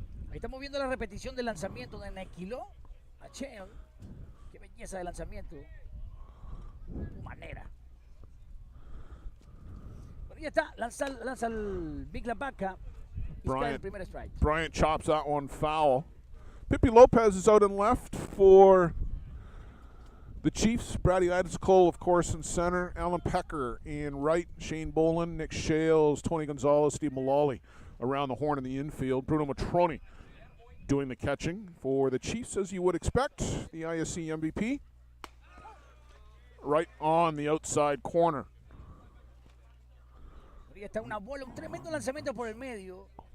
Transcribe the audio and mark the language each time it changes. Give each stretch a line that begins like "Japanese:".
Spanish: Ahí estamos viendo la repetición del lanzamiento de Nequilo a Kengel. Qué belleza de lanzamiento. De manera. Pero ya está, lanza el Big Labaca. Bryant, primer strike.
English: Bryant chops that one foul. Pippi Lopez is out in left for the Chiefs. Brady Cole, of course, in center. Alan Pecker in right. Shane Boland, Nick Shales, Tony Gonzalez, Steve Mullally around the horn in the infield. Bruno Matroni doing the catching for the Chiefs, as you would expect. The ISC MVP right on the outside corner.
Spanish: Ahí está una bola, un tremendo lanzamiento por el medio.